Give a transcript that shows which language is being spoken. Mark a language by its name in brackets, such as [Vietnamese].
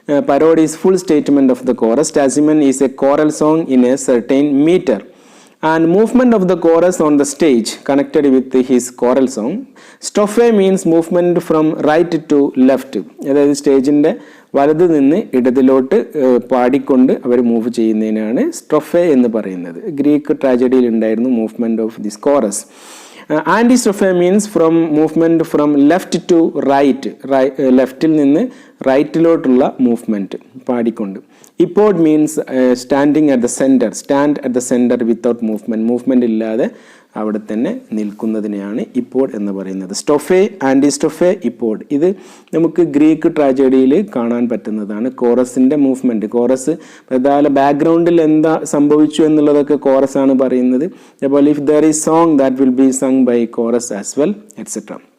[English] Parode is full statement of the chorus. Stasimen is a choral song in a certain meter. And movement of the chorus on the stage connected with his choral song. Strophe means movement from right to left. [Malayalam] അതായത് സ്റ്റേജിൻ്റെ വലത് നിന്ന് ഇടതിലോട്ട് പാടിക്കൊണ്ട് അവർ move ചെയ്യുന്നതിനാണ് സ്ട്രോഫെ എന്ന് പറയുന്നത്. Greek ട്രാജഡിയിൽ ഉണ്ടായിരുന്നു [English] Movement of this chorus. Antistrophe means from movement from left to right, [Malayalam] ലെഫ്റ്റിൽ നിന്ന് റൈറ്റിലോട്ടുള്ള movement പാടിക്കൊണ്ട്. [English] Epode means standing at the center, stand at the center without [Malayalam] movement ഇല്ലാതെ അവിടെ തന്നെ നിൽക്കുന്നതിനെയാണ് ഇപ്പോഡ് എന്ന് പറയുന്നത്. സ്റ്റൊഫെ, ആൻറ്റിസ്റ്റൊഫെ, ഇപ്പോഡ്, ഇത് നമുക്ക് ഗ്രീക്ക് ട്രാജഡിയിൽ കാണാൻ പറ്റുന്നതാണ്. കോറസിൻ്റെ മൂവ്മെൻറ്റ്, കോറസ് പ്രധാന ബാക്ക്ഗ്രൗണ്ടിൽ എന്താ സംഭവിച്ചു എന്നുള്ളതൊക്കെ കോറസാണ് പറയുന്നത്. അതേപോലെ [English] If there is song that will be sung by chorus as well, etcetera.